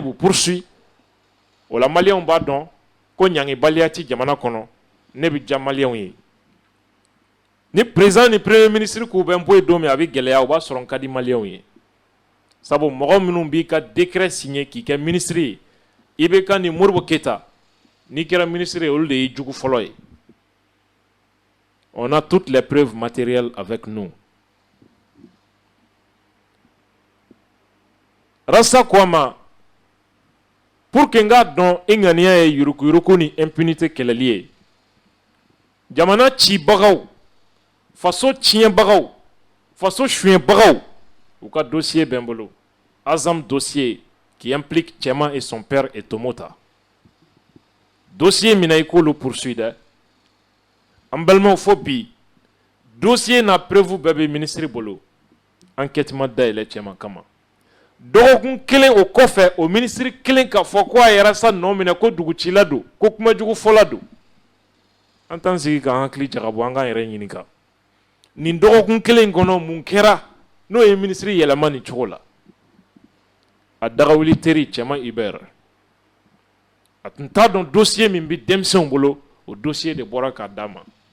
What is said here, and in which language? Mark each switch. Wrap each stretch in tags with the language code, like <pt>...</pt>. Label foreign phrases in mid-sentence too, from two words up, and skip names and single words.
<bm>b'u poursuit o la maliyɛnw b'a dɔn ko ɲangibaliya ti jamana kɔnɔ ne bɛ diya maliyɛnw ye ni président ni</bm> <fr>premier ministre</fr> <bm>k'u bɛ n bɔ yen don min a bɛ gɛlɛya o b'a sɔrɔ n ka di maliyɛnw ye sabu mɔgɔ minnu b'i ka</bm> <fr>décret signé</fr> <bm>k'i kɛ ministre ye i bɛ ka ni Modibo Keyita n'i kɛra ministre ye olu de y'i jugu fɔlɔ ye</bm> <fr>on a toutes les preuves matérielles avec nous</fr> <bm>Rassa ko a ma</bm> <fr>pour que</fr> <bm>n k'a dɔn e ŋaniya ye yuruguyurugu ni impunité kɛlɛli ye jamana cibagaw faso tiɲɛbagaw faso suyɛnbagaw u ka dossier bɛ n bolo Azam dossier</bm> <fr>qui implique Tchema et son père et Tomota</fr> <bm>dossier mina i k'olu poursuit dɛ an balimaw fo bi dossier n'a preuve bɛɛ bɛ ministre bolo enquête ma dayɛlɛ Tchema kama dɔgɔkun kelen o kɔfɛ o ministre kelen k'a fɔ ko a yɛrɛ sa nɔ minɛ ko dugutila don ko kumajugu fɔla don an t'an sigi k'an hakili jagabɔ an k'an yɛrɛ ɲininka nin dɔgɔkun kelen kɔnɔ mun kɛra n'o ye ministre yɛlɛma nin cogo la a dagawuli teri Tchema Hubert a tun t'a dɔn dossier min bɛ denmisɛnw bolo o dossier de bɔra k'a d'a ma</bm>